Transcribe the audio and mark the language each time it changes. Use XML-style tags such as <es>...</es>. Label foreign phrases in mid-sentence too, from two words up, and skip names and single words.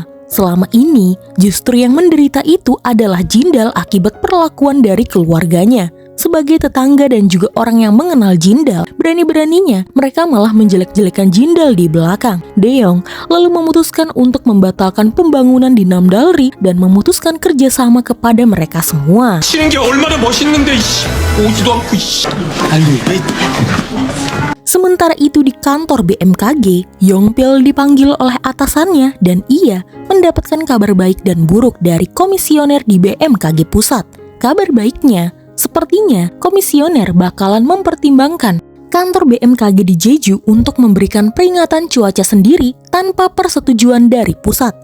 <id>Selama ini, justru yang menderita itu adalah Jindal akibat perlakuan dari keluarganya. Sebagai tetangga dan juga orang yang mengenal Jindal, berani-beraninya mereka malah menjelek-jelekan Jindal di belakang. Daeyong lalu memutuskan untuk membatalkan pembangunan di Namdalri dan memutuskan kerjasama kepada mereka semua.</id> <ko>치는 게 얼마나 멋있는데 오지도 않고</ko> <id>Sementara itu di kantor BMKG, Yongpil dipanggil oleh atasannya dan ia mendapatkan kabar baik dan buruk dari komisioner di BMKG pusat. Kabar baiknya, sepertinya komisioner bakalan mempertimbangkan kantor BMKG di Jeju untuk memberikan peringatan cuaca sendiri tanpa persetujuan dari pusat.</id>